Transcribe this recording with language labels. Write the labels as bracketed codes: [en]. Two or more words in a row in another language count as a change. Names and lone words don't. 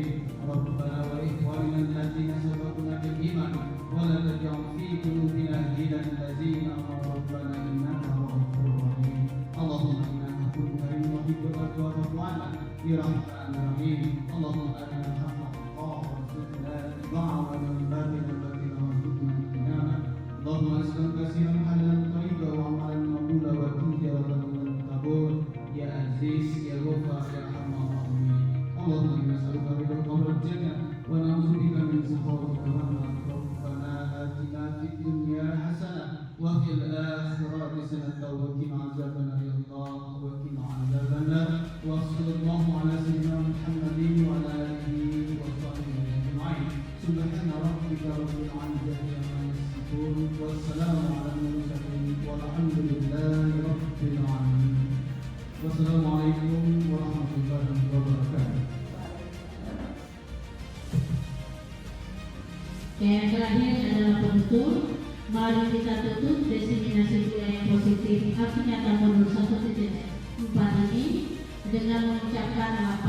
[ar] ربنا وإخواننا الذين سبقونا بالإيمان ولا تجعل في قلوبنا غلا للذين آمنوا ربنا إنك رؤوف رحيم. اللهم بسم الله الرحمن الرحيم. اللهم أرنا الحق حقا وارزقنا اتباعه وأرنا الباطل باطلا وارزقنا اجتنابه. اللهم رزقا كثيرا حلالا طيبا وعملا مقبولا وتجارة لن تبور. يا عزيز يا غفار يا أرحم الراحمين. اللهم إنا نسألك رضاك والجنة ونعوذ بك من سخطك والنار. ربنا آتنا في الدنيا حسنة وفي الآخرة حسنة وقنا عذاب النار. يا الله وقنا عذاب النار. وصلى الله على سيدنا محمد وعلى آله وصحبه أجمعين. سبحان ربك رب العزة عما يصفون. والسلام على المرسلين والحمد لله رب العالمين. والسلام عليكم ورحمة الله وبركاته. [id] Yang terakhir adalah tutup. Mari kita tutup diseminasi budaya yang positif aksi nyata modul 1.4 ini dengan mengucapkan